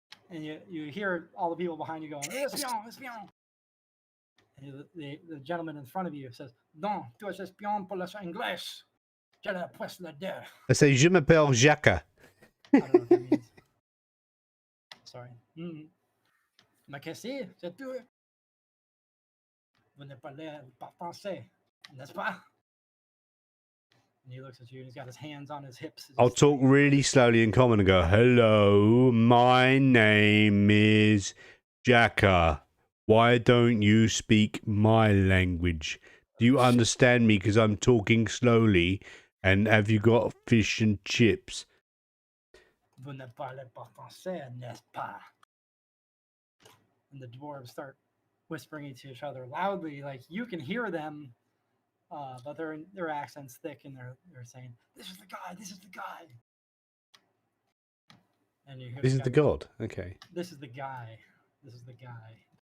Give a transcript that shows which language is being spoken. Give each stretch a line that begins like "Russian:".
English: And you hear all the people behind you going,
French: espion, espion.
English: And the gentleman in front of you says,
French: non, tu es espion pour les Anglais. Je ne puis le dire.
English: I say,
French: je m'appelle Jacques.
English: I don't know what that means. Sorry.
French: Mais qu'est-ce que c'est tout? Vous ne parlez pas français, n'est-ce pas?
English: And he looks at you and he's got his hands on his hips. I'll talk really slowly in common and go, hello, my name is Jacka. Why don't you speak my language? Do you understand me because I'm talking slowly? And have you got fish and chips?
French: Vous ne parlez pas français, n'est-ce pas?
English: And the dwarves start whispering to each other loudly, like you can hear them, but their accent's thick, and they're saying, "This is the guy. This is the guy." And you hear This is the god. Okay. This is the guy. This is the guy.